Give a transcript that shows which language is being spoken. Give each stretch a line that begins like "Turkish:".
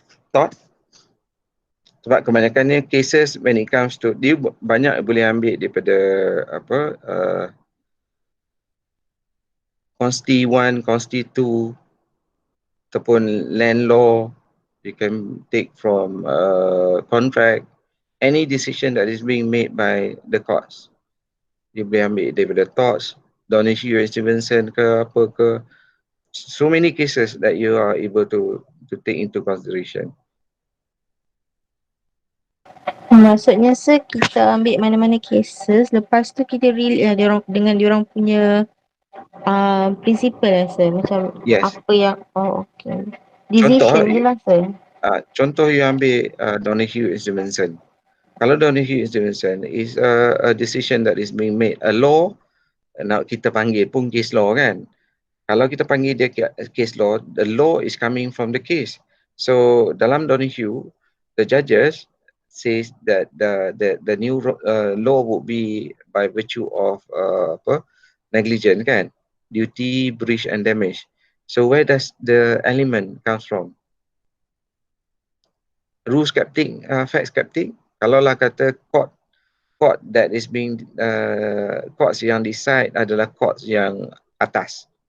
Malay: Thought? Sebab kebanyakannya cases
English: when it comes to
Malay: dia banyak boleh ambil daripada apa Consti 1, Consti 2 ataupun land law.
English: You can take from contract, any decision that is being made by the courts.
Malay: You boleh ambil daripada torts, Donoghue Stevenson ke apa ke.
English: So many cases that you are able to take into consideration.
Malay: Maksudnya sir, kita ambil mana-mana cases, lepas tu kita relate dengan diorang punya principle lah sir. Macam apa yang, okay. Decision je lah sir. Contoh you ambil Donoghue Stevenson.
English: Kalau Donoghue Stevenson is a decision that is being made, a law,
Malay: nak kita panggil pun
English: case law kan.
Malay: Kalau kita panggil dia
English: case law, the law is coming from the case. So dalam Donahue, the judges says that the new law would be by virtue of negligence, kan, duty, breach and damage. So where does the element comes from? Rule skeptic, fact skeptic.
Malay: Kalau lah kata
English: court that is being courts
Malay: yang decide adalah courts yang atas.